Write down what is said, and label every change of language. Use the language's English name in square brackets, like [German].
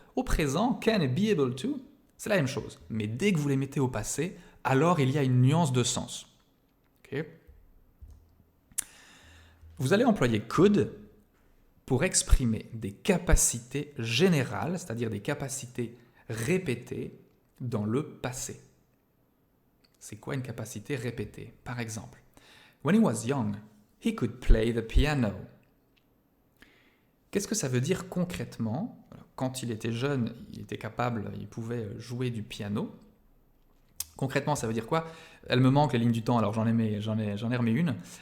[French] Au présent, can et be able to, c'est la même chose. Mais dès que vous les mettez au passé, alors il y a une nuance de sens. Okay. Vous allez employer could pour exprimer des capacités générales, c'est-à-dire des capacités répétées dans le passé. C'est quoi une capacité répétée? Par exemple, [English] when he was young, he could play the piano. [French] Qu'est-ce que ça veut dire concrètement? Quand il était jeune, il était capable, il pouvait jouer du piano. Concrètement, ça veut dire quoi? Elle me manque les lignes du temps, alors j'en ai remis une.